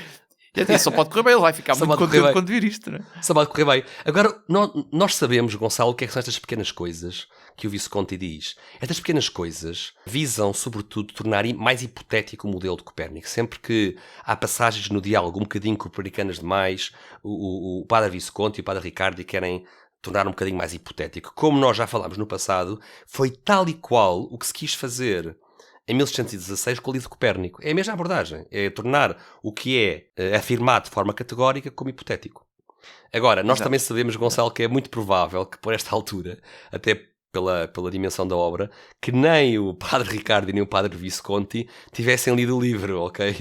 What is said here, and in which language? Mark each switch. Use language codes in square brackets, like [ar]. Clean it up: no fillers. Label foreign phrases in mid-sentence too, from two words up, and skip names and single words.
[pt] Só pode correr bem, ele vai ficar muito contente quando vir isto, não é? Só pode correr bem. Agora, nós sabemos, Gonçalo, o que é que são estas pequenas coisas que o Visconti diz. Estas pequenas coisas visam, sobretudo, tornar mais hipotético o modelo de Copérnico. Sempre que há passagens no diálogo um bocadinho copernicanas demais, o padre Visconti e o padre Riccardi querem tornar um bocadinho mais hipotético. Como nós já falámos no passado, foi tal e qual o que se quis fazer em 1616 com o livro de Copérnico. É a mesma abordagem. É tornar o que é afirmado de forma categórica como hipotético. Agora, nós também sabemos, Gonçalo, que é muito provável que por esta altura, até pela dimensão da obra, que nem o padre Riccardi nem o padre Visconti tivessem lido o livro, ok?